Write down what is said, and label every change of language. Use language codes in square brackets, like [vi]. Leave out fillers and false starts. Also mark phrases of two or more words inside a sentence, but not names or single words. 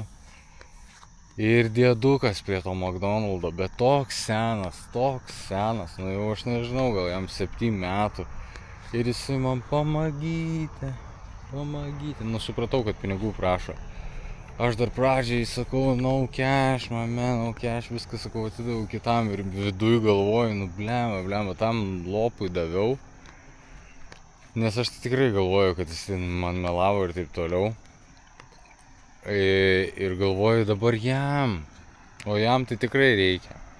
[lt] Ir diedukas prie to McDonald'o, bet toks senas, nu jau aš nežinau, gal jam 7 metų. Ir jisai man pamagyti. Nu, supratau, kad pinigų prašo. Aš dar pradžiai sakau, [en] no cash, no cash, [lt] viską sakau, atidaviau kitam ir viduj galvoju, nu blemba, tam lopui daviau. Nes aš tikrai galvoju, kad jis man melavo ir taip toliau. Ir galvoju dabar jam, o jam tai tikrai reikia.